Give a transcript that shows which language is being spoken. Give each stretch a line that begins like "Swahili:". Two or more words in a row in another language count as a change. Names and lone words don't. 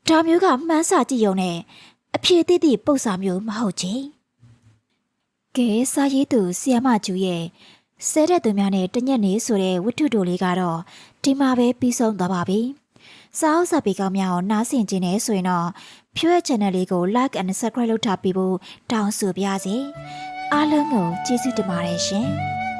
Burmese: ဒါမျိုးကမှန်းစာကြည့်ရုံနဲ့အဖြစ်သည့်ပု္ပ္ပစာမျိုးမဟုတ်ချေ။ကဲစာရေးသူဆီယမကျူရဲ့ဆဲတဲ့သူများနဲ့တညက်နေဆိုတဲ့ဝတ္ထုတိုလေးကတော့ဒီမှာပဲပြီးဆုံးသွားပါပြီ။စာအုပ်စာပေကောင်းများကိုနားဆင်ခြင်းနဲ့ဆိုရင်တော့ဖြိုးရဲ့ channel လေးကို
English: like and subscribe
Burmese: လုပ်ထားပြီးဖို့တောင်းဆိုပါရစေ။အားလုံးကိုကျေးဇူးတင်ပါတယ်ရှင်။